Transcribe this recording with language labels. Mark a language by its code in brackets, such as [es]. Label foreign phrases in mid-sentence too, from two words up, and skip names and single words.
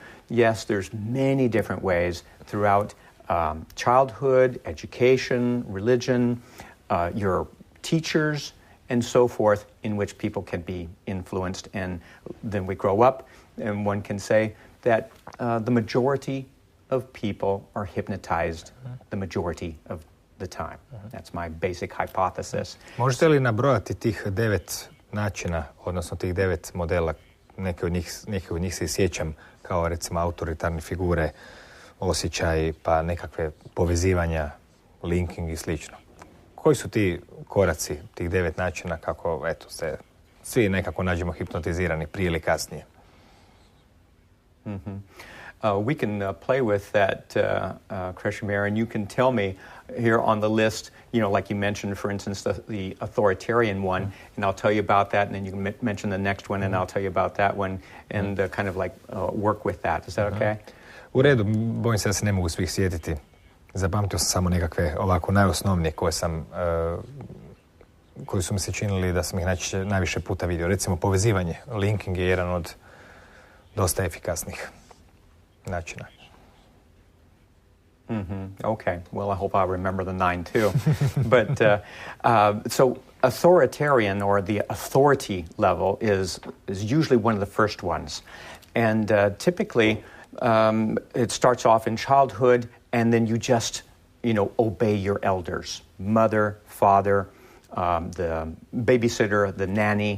[en] Yes, there's many different ways throughout childhood, education, religion, your teachers, and so forth, in which people can be influenced. And then we grow up, and one can say that the majority of people are hypnotized the majority of the time. That's my basic hypothesis. [hr] Možete li nabrojati tih 9 načina, odnosno tih 9 modela? Neke od njih se i sjećam, kao recimo autoritarne figure, osjećaj, pa nekakve povezivanja, linking i slično. Koji su ti koraci, tih 9 načina kako, se svi nekako nađemo hipnotizirani prije ili kasnije? [en] We can play with that, Krishimir, and you can tell me here on the list, like you mentioned, for instance, the authoritarian one, and I'll tell you about that, and then you can mention the next one, and I'll tell you about that one, and kind of like work with that. Is that okay? [hr] U redu, bojim se da se ne mogu svih sjetiti. Zapamtio sam samo nekakve ovako najosnovnije koji su mi se činili da sam ih najviše puta vidio. Recimo povezivanje, linking je jedan od dosta efikasnih načina. [en] Okay. Well, I hope I'll remember the 9 too. But so authoritarian, or the authority level, is usually one of the first ones, and typically it starts off in childhood, and then you just obey your elders, mother, father, the babysitter, the nanny.